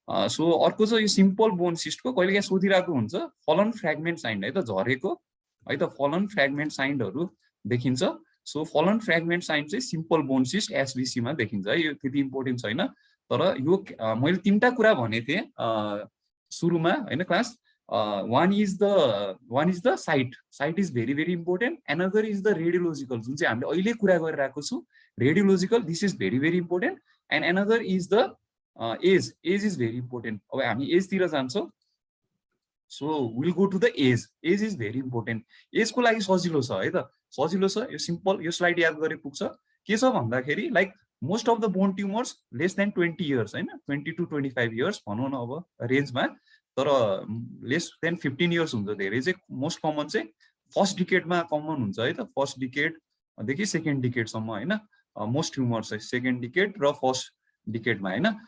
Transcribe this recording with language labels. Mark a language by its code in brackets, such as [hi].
[ne] So अर्को चाहिँ यो सिम्पल बोन सिस्टको कहिलेकाहीँ सोधिरहेको हुन्छ फलन फ्रेगमेन्ट साइन्ड है त, झरेको है त, फलन फ्रेगमेन्ट साइन्डहरू देखिन्छ। सो फलन फ्रेगमेन्ट साइन्ड चाहिँ सिम्पल बोन सिस्ट एसबिसीमा देखिन्छ है, यो त्यति इम्पोर्टेन्ट छैन, तर यो मैले तिनवटा कुरा भनेको थिएँ सुरुमा होइन class. [en] one is the site is very very important, another is the radiological [ne] जुन चाहिँ हामीले अहिले कुरा गरिरहेको छु [en] radiological, this is very very important, and another is the age is very important। [ne] अब हामी एज तिर जान्छौँ, [en] so we'll go to the age is very important। [ne] As को लागि सजिलो छ है त, सजिलो छ, यो सिम्पल, यो स्लाइड याद गरे पुग्छ। के छ भन्दाखेरि like most of the bone tumours less than 20 years होइन, 20 to 25 इयर्स भनौँ न अब रेन्जमा, तर लेस देन 15 इयर्स हुन्छ धेरै चाहिँ। मोस्ट कमन चाहिँ फर्स्ट डिकेडमा कमन हुन्छ है त, फर्स्ट डिकेडदेखि सेकेन्ड डिकेडसम्म होइन, मोस्ट ट्युमर्स चाहिँ सेकेन्ड डिकेड र फर्स्ट डिकेडमा होइन।